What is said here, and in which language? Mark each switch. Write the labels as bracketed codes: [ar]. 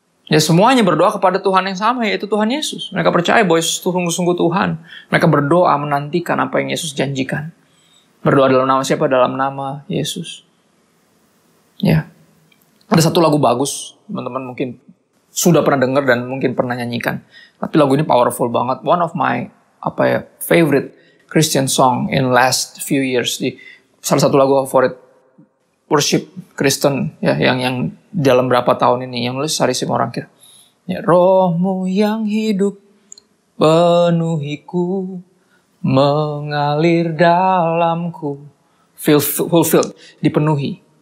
[id] Ya, semuanya berdoa kepada Tuhan yang sama, yaitu Tuhan Yesus. Mereka percaya bahwa Yesus itu sungguh-sungguh Tuhan. Mereka berdoa menantikan apa yang Yesus janjikan. Berdoa dalam nama siapa? Dalam nama Yesus. Ya. Ada satu lagu bagus, teman-teman mungkin sudah pernah dengar dan mungkin pernah nyanyikan. Tapi lagu ini powerful banget. [en] One of my favorite Christian song in last few years. [id] Salah satu lagu favorit worship Kristen ya, yang dalam berapa tahun ini yang nulis Sari Simorangkir. Ya, Rohmu yang hidup penuhiku, mengalir dalamku, fulfilled, dipenuhi.